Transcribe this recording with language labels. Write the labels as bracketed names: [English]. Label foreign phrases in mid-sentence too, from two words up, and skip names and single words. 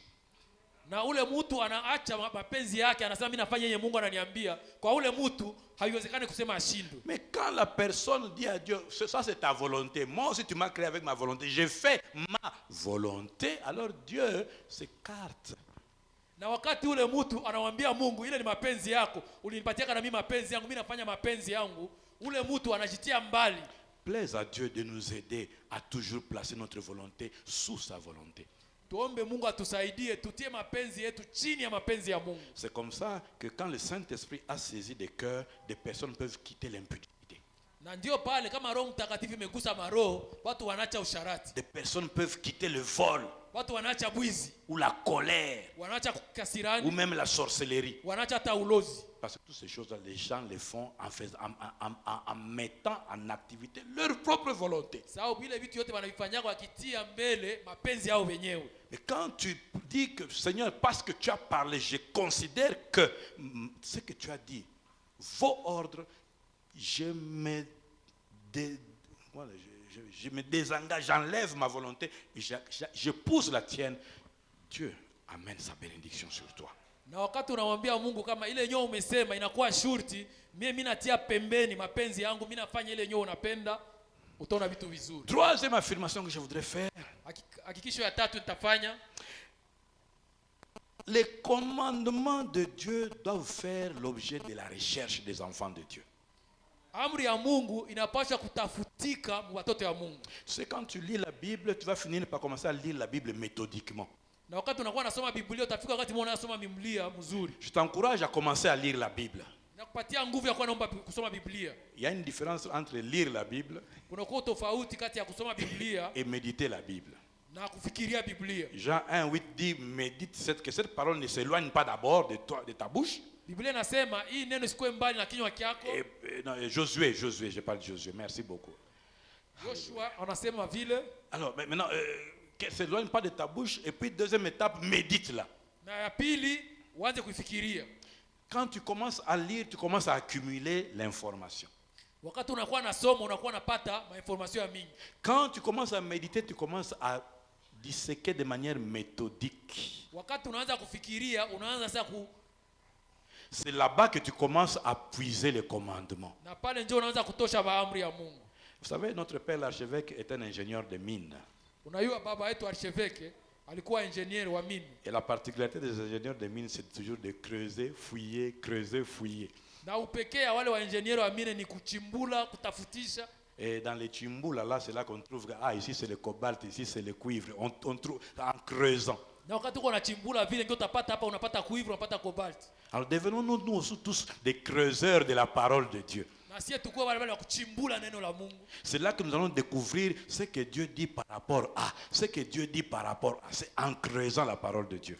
[Swahili] na ule mtu anaacha mapenzi yake anasema mimi nafanya yenye Mungu ananiambia, kwa ule mtu haiwezekani kusema ashindwe. [French] Mais quand la personne dit à Dieu, ça c'est ta volonté, moi aussi tu m'as créé avec ma volonté, j'ai fait ma volonté, alors Dieu s'écarte. [Swahili] Na wakati ule mtu anamwambia Mungu ile ni mapenzi yako, ulinipatia kana mimi mapenzi yangu, mimi nafanya mapenzi yangu, ule mtu anajitia mbali. [French] Plaise à Dieu de nous aider à toujours placer notre volonté sous sa volonté. [Swahili] Tuombe Mungu atusaidie tutie mapenzi yetu chini ya mapenzi ya Mungu. [French] C'est comme ça que quand le Saint-Esprit a saisi des cœurs, des personnes peuvent quitter l'impudicité. [Swahili] Na ndio pale kama Roho Mtakatifu imegusa maroho, watu wanaacha usharati. [French] Des personnes peuvent quitter le vol, [Swahili] Watu wanaacha bwizi, [French] ou la colère, [Swahili] wanaacha ou kasirani, [French] même la sorcellerie. [Swahili] wanaacha hata ulozi. [French] Parce que toutes ces choses-là, les gens les font en mettant en activité leur propre volonté. [Swahili] Sababu vile vitu yote wanavifanyia wakitia mbele mapenzi yao wenyewe. [French] Mais quand tu dis que Seigneur, parce que tu as parlé, je considère que ce que tu as dit, vos ordres, je me désengage, j'enlève ma volonté et je pousse la tienne. Dieu amène sa bénédiction sur toi. [Swahili] Na wakati unamwambia Mungu kama ile nyoo umesema inakuwa shurti, mimi natia pembeni mapenzi yangu, mimi nafanya ile nyoo unapenda, utaona vitu vizuri. [French] Troisième affirmation que je voudrais faire. [Swahili] Hakikisho ya tatu nitafanya, [French] Les commandements de Dieu doivent faire l'objet de la recherche des enfants de Dieu. [Swahili] amri ya Mungu inapaswa kutafutika watoto ya Mungu. [French] Tu sais, quand tu lis la Bible, tu vas finir par commencer à lire la Bible méthodiquement. [Swahili] Na wakati unakuwa unasoma Biblia utafika wakati mmoja unasoma Biblia mzuri. [French] Je t'encourage à commencer à lire la Bible. [Swahili] Nakupatia nguvu ya kuwa naomba kusoma Biblia. [French] Il y a une différence entre lire la Bible [Swahili] Kuna kwa tofauti kati ya kusoma Biblia [French] et méditer la Bible. [Swahili] na kufikiria Biblia. [French] Jean 1:8 dit médite que cette parole ne s'éloigne pas d'abord de toi, de ta bouche. [Swahili] Biblia inasema hii neno isikuwe mbali na kinywa chako. [French] Et Josué, je parle de Josué, merci beaucoup. [Swahili] Joshua anasema vile. [French] Alors maintenant, qu'elle ne s'éloigne pas de ta bouche. Et puis deuxième étape, médite-la. [Swahili] Na ya pili uanze kuifikiria. [French] Quand tu commences à lire, tu commences à accumuler l'information. [Swahili] Wakati unakuwa nasoma unakuwa napata information ya mingi. [French] Quand tu commences à méditer, tu commences à disséquer de manière méthodique. [Swahili] Wakati unaanza kufikiria unaanza sasa [French] C'est là-bas que tu commences à puiser les commandements. [Swahili] na pale ndio unaanza kutosha maamri ya Mungu. [French] Vous savez, notre père l'archevêque est un ingénieur de mines. [Swahili] Unajua baba yetu archevêque alikuwa engineer wa mine. [French] Et la particularité des ingénieurs de mines, c'est toujours de creuser, fouiller, creuser, fouiller. [Swahili] Na upekee ya wale wa engineer wa mine ni kuchimbula, kutafutisha. [French] Et dans les chimboulas, là, c'est là qu'on trouve que, ici c'est le cobalt, ici c'est le cuivre. On trouve en creusant. [Swahili] Na wakati uko unachimbula vile ndio utapata hapa, unapata cuivre, unapata cobalt. [French] Alors devenons-nous nous aussi tous des creuseurs de la parole de Dieu. [Swahili] Na sisi tukue wale wale wa kuchimbula neno la Mungu. [French] C'est là que nous allons découvrir ce que Dieu dit par rapport à, ce que Dieu dit par rapport à. C'est en creusant la parole de Dieu.